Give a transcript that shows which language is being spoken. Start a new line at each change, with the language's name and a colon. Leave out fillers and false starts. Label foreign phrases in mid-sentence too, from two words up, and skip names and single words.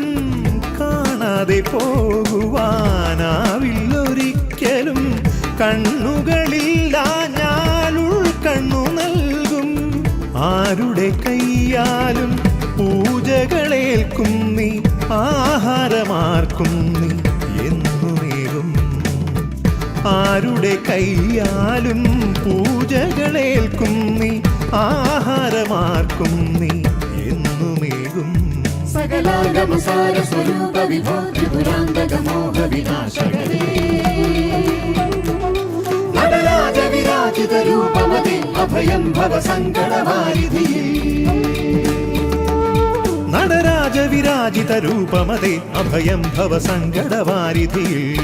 Malayalam: കാണാതെ പോകുവാൻ ആവില്ലൊരിക്കലും കണ്ണുകളില്ലാഞ്ഞാൽ ഉൾക്കണ്ണു നൽകും ആരുടെ കൈയാലും പൂജകളേൽക്കും നീ ആഹാരമാർക്കും നീ എന്നുമേകും ആരുടെ കൈയാലും പൂജകളേൽക്കും നീ ആഹാരമാർക്കും നീ എന്നുമേകും
Sanskrit: सकलागमसार स्वरूप विभो त्रिपुरान्तकमोह विनाशकरे നടരാജ വിരാജിത രൂപമതേ അഭയം ഭവ സങ്കടവാരിധിയേ നടരാജ വിരാജിത രൂപമതേ അഭയം ഭവ സങ്കടവാരിധിയേ